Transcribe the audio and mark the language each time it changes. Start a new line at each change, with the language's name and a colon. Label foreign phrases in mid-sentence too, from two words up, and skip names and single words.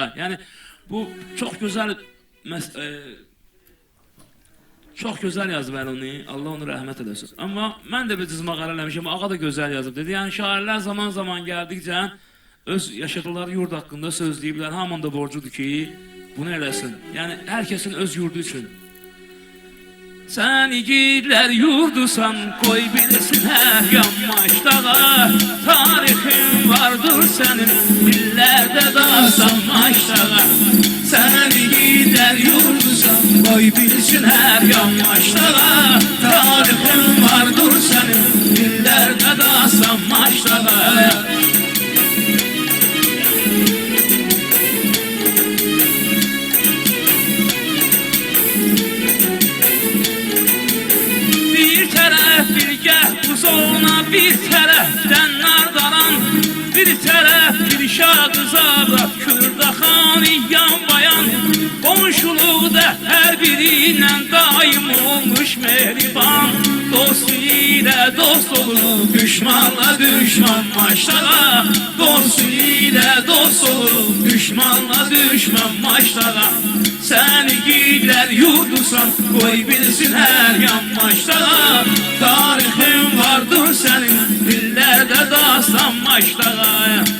Azerbaijani: Yəni, bu çox gözəl çox gözəl yazıb Əloni, Allah onu rəhmət eləsin. Amma mən də bir cızmaqar eləmişim, ağa da gözəl yazıb dedi. Yəni, şairlər zaman zaman gəldikcə öz yaşadıkları yurd haqqında söz deyiblər, hamının da borcudur ki, bunu eləsin. Yəni, hər kəsin öz yurdu üçün.
Turkish: Sen yiğitler yurdusan, koy bilsin her yan Maç Dağı, tarihin vardır senin dillerde dastan Maç Dağı. Sen yiğitler yurdusan, koy bilsin her yan Maç Dağı, tarihin vardır senin dillerde dastan Maç Dağı.
Azerbaijani: Ona bir tərəfdən nardaran, bir tərəf bir şahzada Kürdaxan yan bayan. Qonşuluqda hər biriyle daim olmuş mehriban. Dost ilə dost olur, düşmanla düşman Maç Dağı. Dost ilə dost olur, düşmanla düşman Maç Dağı.
Turkish: Sen yiğitler yurdusan, koy bilsin her yan Maç Dağı. Tarihin vardır senin dillerde dastan Maç Dağı.